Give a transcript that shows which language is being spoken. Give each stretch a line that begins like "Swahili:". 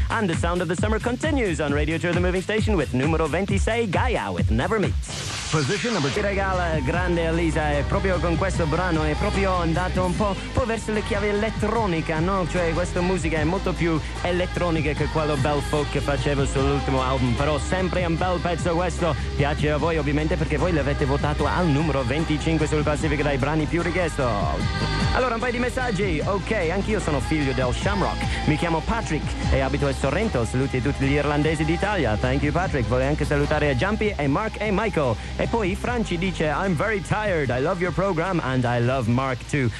English: And the sound of the summer continues on Radio Tour The Moving Station with numero 26, Gaia with Never Meet. Position number 2.
Italian: Ti regala grande Elisa, e proprio con questo brano è proprio andato un po' verso le chiavi elettronica, no? Cioè questa musica è molto più elettronica che quello bel folk che facevo sull'ultimo album, però sempre un bel pezzo questo. Piace a voi ovviamente perché voi l'avete votato al numero 25 sul classifica dei brani più richiesto. Allora, un paio di messaggi. Ok, anch'io sono figlio del Shamrock, mi chiamo Patrick e abito a Sorrento. Saluti a tutti gli irlandesi d'Italia.
English: Thank you Patrick.
Italian: Vorrei anche salutare a Jumpy e Mark e Michael. E poi Franci dice
English: I'm very tired, I love your program and I love Mark too.